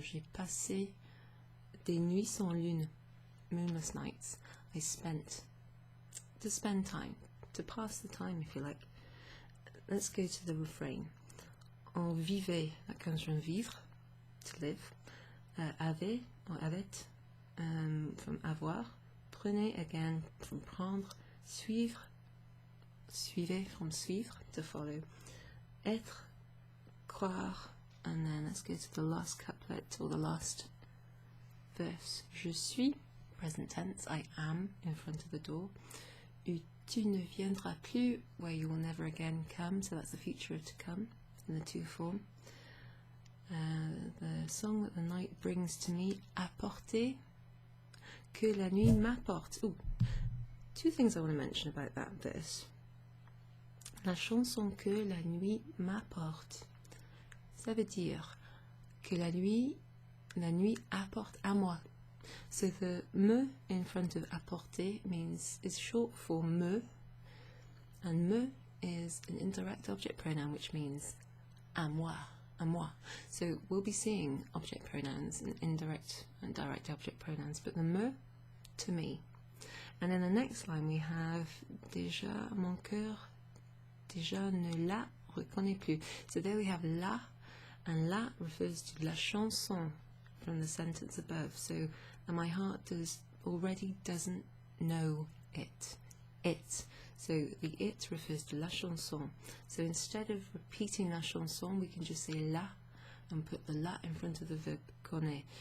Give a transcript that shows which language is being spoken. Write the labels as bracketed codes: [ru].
[fr] J'ai passé des nuits sans lune, [en] moonless nights. I spent, to spend time, to pass the time, if you like. Let's go to the refrain. [fr] On vivait, [en] that comes from vivre, to live. [fr] Avait, or avait, from avoir. [en] Prenez, again, from prendre. Suivre, suivez, from suivre, to follow. Être, croire, and then let's go to the last couplet, or the last verse. [fr] Je suis, [en] present tense, I am, in front of the door. [fr] Tu ne viendras plus, [en] where you will never again come, so that's the future of to come, in the to form. The song that the night brings to me, apporter, [fr] que la nuit m'apporte. [en] Ooh, two things I want to mention about that verse. [fr] La chanson que la nuit m'apporte. Ça veut dire que la nuit apporte à moi. [en] So the me in front of apporter is short for me, and me is an indirect object pronoun, which means [fr] à moi, à moi. [en] So we'll be seeing object pronouns and indirect and direct object pronouns, but the me, to me. And in the next line we have [fr] déjà mon cœur déjà ne la reconnaît plus. [en] So there we have la, and la refers to la chanson from the sentence above. So my heart already doesn't know it. It. So the it refers to la chanson. So instead of repeating la chanson, we can just say la and put the la in front of the verb connaît.